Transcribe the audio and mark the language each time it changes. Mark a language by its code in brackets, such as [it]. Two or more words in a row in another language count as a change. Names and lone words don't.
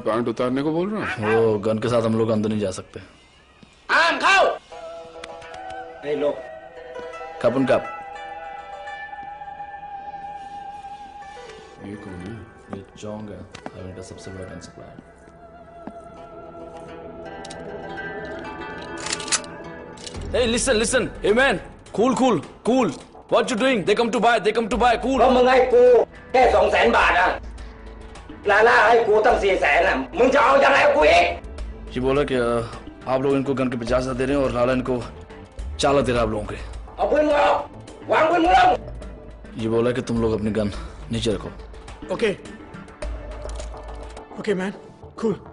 [hi] पैंट उतारने को बोल रहा है? वो गन के साथ हम लोग अंदर नहीं जा सकते। आम खाओ। लो। कप उन कप। ये कौन है? ये चोंग है, हमें का सबसे बड़ा गन सप्लायर। [en] Hey, listen, hey man, cool. What you doing? They come to buy, cool. [th] มึงให้กูแค่200,000 บาทอ่ะลาล่าให้กูตั้ง400,000อ่ะมึงจะเอายังไงกูอีก [hi] ये बोला कि आप लोग इनको गन के 50,000 दे रहे हैं और लाला इनको 4 लाख दे रहा है आप लोगों के। [th] เอาปืนมึงออกวางปืนมึงลง [hi] ये बोला कि तुम लोग अपनी गन नीचे रखो। [en] Okay okay man, cool.